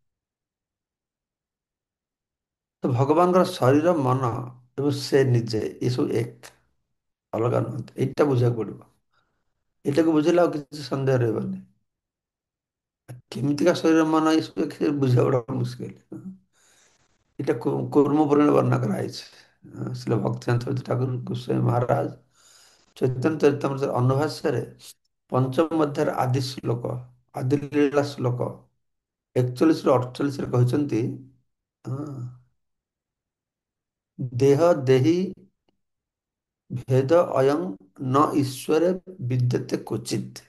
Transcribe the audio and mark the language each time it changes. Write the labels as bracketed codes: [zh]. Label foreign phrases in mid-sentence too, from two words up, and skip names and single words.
[or] ତ ଭଗବାନଙ୍କର ଶରୀର, ମନ ଏବଂ ସେ ନିଜେ ଏସବୁ ଏକ, ଅଲଗା ନୁହନ୍ତି। ଏଇଟା ବୁଝିବାକୁ ପଡିବ। ଏଇଟାକୁ ବୁଝିଲେ ଆଉ କିଛି ସନ୍ଦେହ ରହିବନି। କେମିତିକା ଶରୀର, ମନ, ଏସବୁ ବୁଝିବା ବଡ ମୁସ୍କିଲ। [bn] এটা কর্ম পুরাণে বর্ণনা করা হয়েছে। [or] শ্রীল ভক্তিনাথ ঠাকুর গোস্বামী মহারাজ চৈতন্য চরিতাମৃতের ଅନୁଭାଷ୍ୟରେ ପଞ୍ଚମ ଅଧ୍ୟାୟର ଆଦି ଶ୍ଲୋକ, ଆଦି ଲୀଳା ଶ୍ଲୋକ 41ରୁ 48ରେ କହିଛନ୍ତି, ହଁ, [sa] ଦେହ ଦେହି ଭେଦ ଅୟଂ ନ ଈଶ୍ୱରେ ବିଦ୍ୟତେ କ୍ୱଚିତ୍।